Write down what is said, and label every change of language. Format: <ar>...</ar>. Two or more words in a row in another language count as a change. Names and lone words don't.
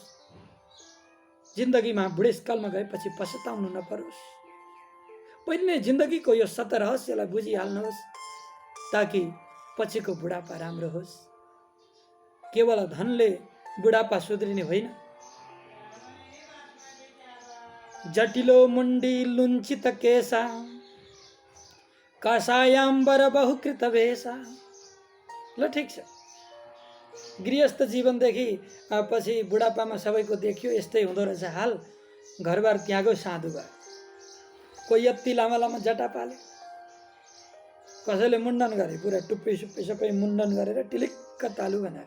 <ne>जिन्दगीमा बुढेसकालमा गएपछि पछुताउनु नपरोस्। पहिले नै जिन्दगीको यो सत रहस्यलाई बुझिहाल्नुहोस् ताकि पछिको बुढापा राम्रो होस्। केवल धनले बुढापा सुध्रिने होइन।</ne> <sa>जटिलो मुण्डी लुञ्चित केसा कासायाम्बर बहुकृत वेशा।</sa> <ne>ल ठिक छ, गृहस्थ जीवनदेखि पछि बुढापामा सबैको देखियो यस्तै हुँदो रहेछ हाल। घरबार त्यागो, साधु भयो। कोही यति लामा लामा जटा पाले, कसैले मुण्डन गरे, पुरा टुप्पी सुप्पी सबै मुण्डन गरेर टिलिक्क तालु बनायो।</ne>